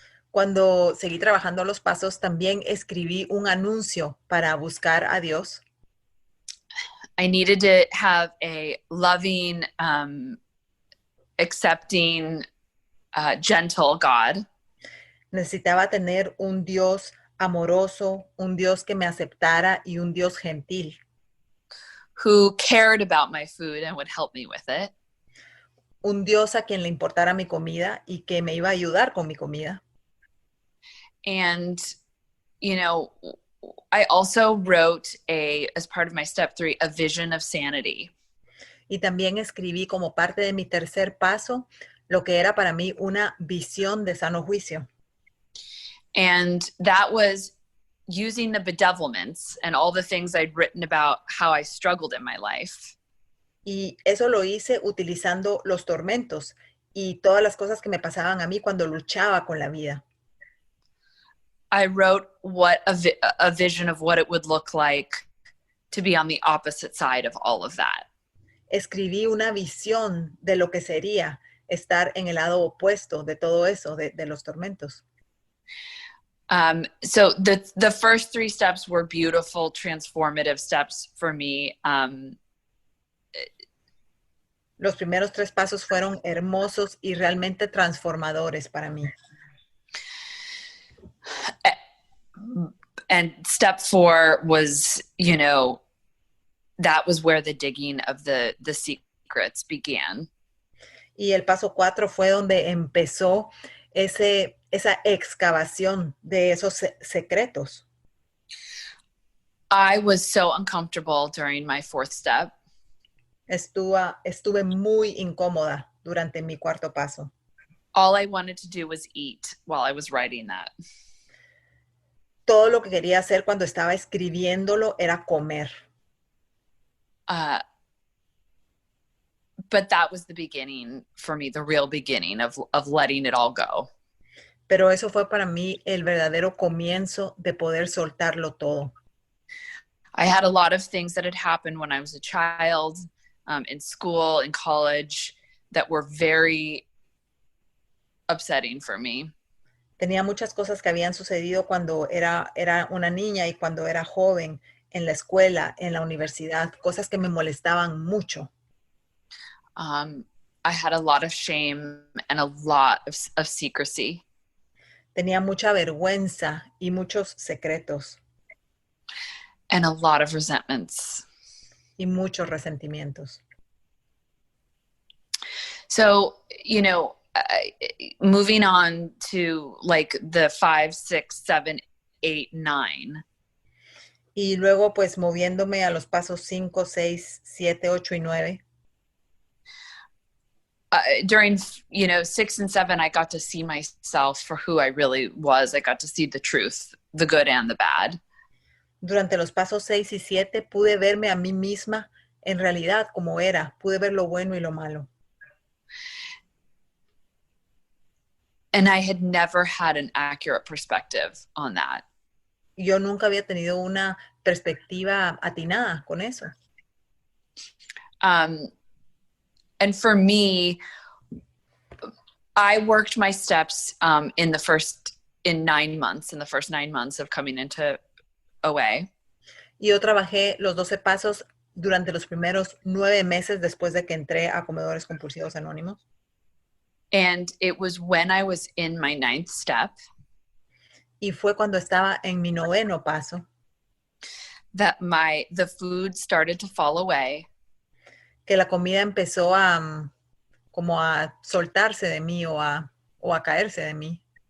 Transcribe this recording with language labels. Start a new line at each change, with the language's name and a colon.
Spanish: Cuando seguí trabajando los pasos, también escribí un anuncio para buscar a Dios.
English: I needed to have a loving accepting, gentle God.
Spanish: Necesitaba tener un Dios amoroso, un Dios que me aceptara y un Dios gentil.
English: Who cared about my food and would help me with it.
Spanish: Un Dios a quien le importara mi comida y que me iba a ayudar con mi comida.
English: And, you know, I also wrote as part of my step 3, a vision of sanity.
Spanish: Y también escribí como parte de mi tercer paso lo que era para mí una visión de sano juicio.
English: And that was using the bedevilments and all the things I'd written about how I struggled in my life.
Spanish: Y eso lo hice utilizando los tormentos y todas las cosas que me pasaban a mí cuando luchaba con la vida.
English: I wrote a vision of what it would look like to be on the opposite side of all of that.
Spanish: Escribí una visión de lo que sería estar en el lado opuesto de todo eso, de los tormentos.
English: So the first 3 steps were beautiful, transformative steps for me.
Spanish: Los primeros 3 pasos fueron hermosos y realmente transformadores para mí.
English: And step 4 was, you know, that was where the digging of the secrets began.
Spanish: Y el paso 4 fue donde empezó esa excavación de esos secretos.
English: I was so uncomfortable during my 4th step.
Spanish: Estuve muy incómoda durante mi 4º paso.
English: All I wanted to do was eat while I was writing that.
Spanish: Todo lo que quería hacer cuando estaba escribiéndolo era comer.
English: But that was the beginning for me, the real beginning of letting it all go.
Spanish: Pero eso fue para mí el verdadero comienzo de poder soltarlo todo.
English: I had a lot of things that had happened when I was a child, in school, in college, that were very upsetting for me.
Spanish: Tenía muchas cosas que habían sucedido cuando era una niña y cuando era joven, en la escuela, en la universidad, cosas que me molestaban mucho.
English: I had a lot of shame and a lot of secrecy.
Spanish: Tenía mucha vergüenza y muchos secretos.
English: And a lot of resentments.
Spanish: Y muchos resentimientos.
English: So, you know, moving on to like the 5, 6, 7, 8, 9.
Spanish: Y luego pues moviéndome a los pasos 5, 6, 7, 8 y 9.
English: During, you know, 6 and 7, I got to see myself for who I really was. I got to see the truth, the good and the bad.
Spanish: Durante los pasos 6 y 7 pude verme a mí misma en realidad como era. Pude ver lo bueno y lo malo.
English: And I had never had an accurate perspective on that.
Spanish: Yo nunca había tenido una perspectiva atinada con eso.
English: And for me, I worked my steps in the first 9 months of coming into OA.
Spanish: Y yo trabajé los 12 pasos durante los primeros 9 meses después de que entré a Comedores Compulsivos Anónimos.
English: And it was when I was in my 9th step.
Spanish: Y fue cuando estaba en mi 9º paso.
English: That the food started to fall away.
Spanish: Que la comida empezó como a soltarse de mí o a caerse de mí.